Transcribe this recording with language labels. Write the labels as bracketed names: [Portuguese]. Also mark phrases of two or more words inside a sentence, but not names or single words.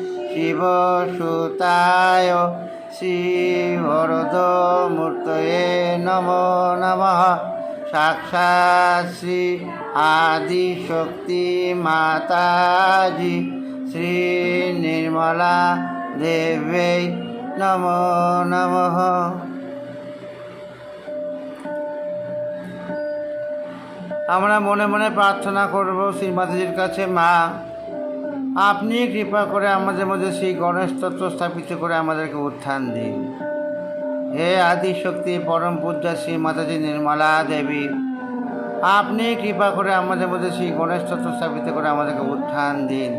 [Sanskrit] शिवसुताय श्रीवरदमूर्तये नमो नमः साक्षात् श्री आदिशक्ति माताजी श्री निर्मला देव्यै नमो नमः। [Bangla] আমরা মনে মনে প্রার্থনা করব শ্রী মাতাজির কাছে, মা আপনি কৃপা করে আমাদের মধ্যে সেই গণেশ তত্ত্ব স্থাপিত করে আমাদেরকে উত্থান দিন। হে আদিশক্তি পরম পূজ্যা শ্রী মাতাজি নির্মলা দেবী, আপনি কৃপা করে আমাদের মধ্যে সেই গণেশ তত্ত্ব স্থাপিত করে আমাদেরকে উত্থান দিন।